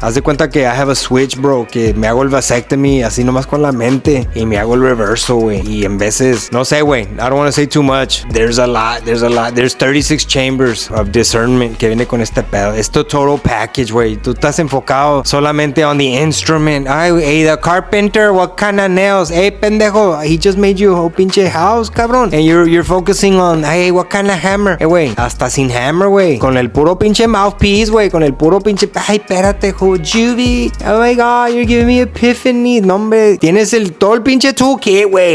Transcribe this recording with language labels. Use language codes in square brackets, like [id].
[es] Haz de cuenta que [en] I have a switch, bro, [es] que me hago el vasectomy así nomás con la mente y me hago el reverso, güey. Y en veces, no sé, güey, [en] I don't want to say too much. There's 36 chambers of discernment [es] que viene con este pedo. Es tu [en] total package, [es] güey. Tú estás enfocado solamente [en] on the instrument. Ay, hey, the carpenter, what kind of nails? Hey, pendejo, he just made you a whole pinche house, cabrón. And you're focusing on, hey, what kind of hammer? Hey, güey, [es] hasta sin [en] hammer, güey. [es] Con el puro pinche mouthpiece, güey. Con el puro pinche, ay, espérate, Juvie. [en] Oh my God, you're giving me epiphany. [es] No, hombre, tienes todo el pinche toolkit, güey.